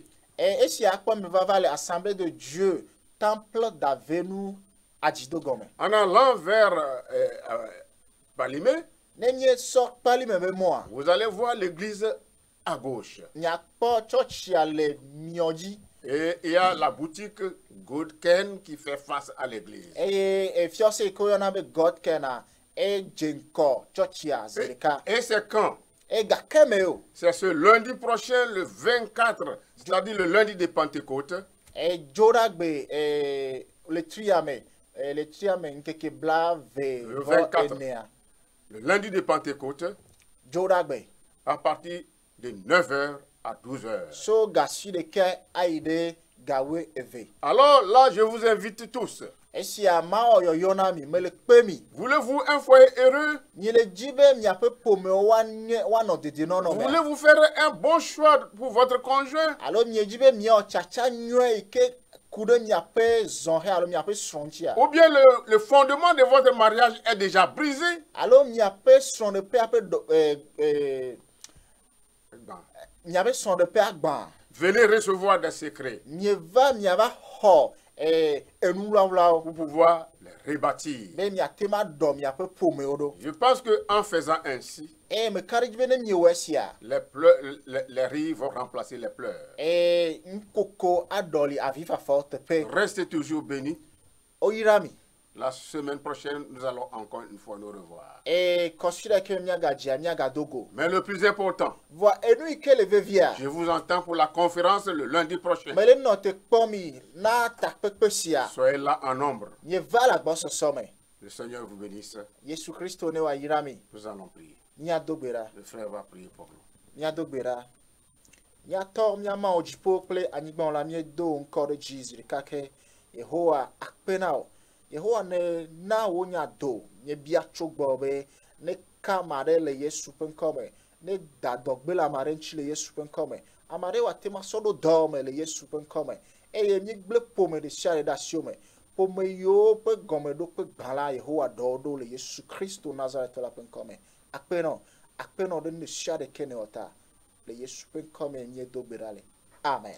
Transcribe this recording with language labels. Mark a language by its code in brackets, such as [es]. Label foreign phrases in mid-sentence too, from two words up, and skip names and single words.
[ee] esia akpɔ mi vava le assemblée de Dieu temple d'Avenu Adidogome [fr] En allant vers Palimé, [ee] ne miesɔ kpali me be mɔa [fr] vous allez voir l'église à gauche. [ee] miakpɔ tsɔtsia le miɔ dzi [fr] Et il y a la boutique Godken qui fait face à l'église. [ee] eye efiɔse yi ke woyɔna be Godkena edze ŋkɔ tsɔtsia zi ɖeka [fr] Et c'est quand? [ee] gake me o [fr] C'est ce lundi prochain, le 24, c'est-à-dire le lundi de Pentecôte. [ee] Dzodagbe le triame nkeke bla ve [fr] Le [ee] vɔ [fr] 24. [ee] enea [fr] Le lundi de Pentecôte, [ee] Dzodagbe [fr] à partir de 9h à 12h. [ee] so gasi ɖeke ayi ɖe gawe eve [fr] Alors là, je vous invite tous. [ee] esia mawɔ yɔyɔ na mi mele kpe mi [fr] Voulez-vous un foyer heureux? [ee] mi le dzi be miaƒe ƒomewo woanɔ dedienɔnɔ me [fr] Voulez-vous faire un bon choix pour votre conjoint? [ee] alo miedzi be miawɔ tsatsa nyuie yi ke ku ɖe miaƒe zɔhe alo miaƒe srɔ̃ ŋutia [fr] Ou bien le fondement de votre mariage est déjà brisé? [ee] alo miaƒe srɔ̃ɖeƒea miaƒe srɔ̃ɖeƒea gbã [fr] Venez recevoir des secrets [ee] mieva miava xɔ enu wlawlawo [fr] pour pouvoir les rebâtir. [ee] be miate ma ɖɔ miaƒe ƒomewo ɖo [fr] Je pense qu'en faisant ainsi, [ee] eye meka ɖe dzi be ne miewɔ esia [fr] les rires vont remplacer les pleurs. [ee] nukoko aɖɔli avifafawo teƒe [fr] Restez toujours bénis. [ee] oyra mi [fr] La semaine prochaine, nous allons encore une fois nous revoir. [ee] kɔsi ɖeke miagadzia miagado go [fr] Mais le plus important, [ee] vɔa enu yi ke le vevia [fr] je vous entends pour la conférence le lundi prochain. [ee] mele nɔ te kpɔ mi na takpekpe sia [fr] Soyez là en nombre. [ee] mieva le agbɔsɔsɔ me [fr] Le Seigneur vous bénisse. [ee] Yesu Kristo ne wayra mi [fr] Nous allons prier. [ee] miado gbe ɖa [fr] Le frère va prier pour nous. [ee] miado gbe ɖa miatɔ miamawo dziƒo kple anyigba la miedo ŋkɔ ɖe dzi zi ɖeka ke Yehowa akpe na wo Yehowa ne na wo nya do miebia tso gbɔ be ne ka ame aɖe le Yesu ƒe ŋkɔ me ne da dɔgbe le ame aɖe ŋuti le Yesu ƒe ŋkɔ me ame aɖe wate ma sɔ ɖo dɔ me le Yesu ƒe ŋkɔ me eye miegble ƒome ɖe sia ɖe ɖe asiwo me ƒome yiwo ƒe gɔmeɖokpe gbã la Yehowa ɖɔ wo ɖo le Yesu Kristo Nazaretɔ la ƒe ŋkɔ me akpenɔ ɖe ne sia ɖe ke ne wɔta le Yesu ƒe ŋkɔ me miedo gbe ɖa le amen.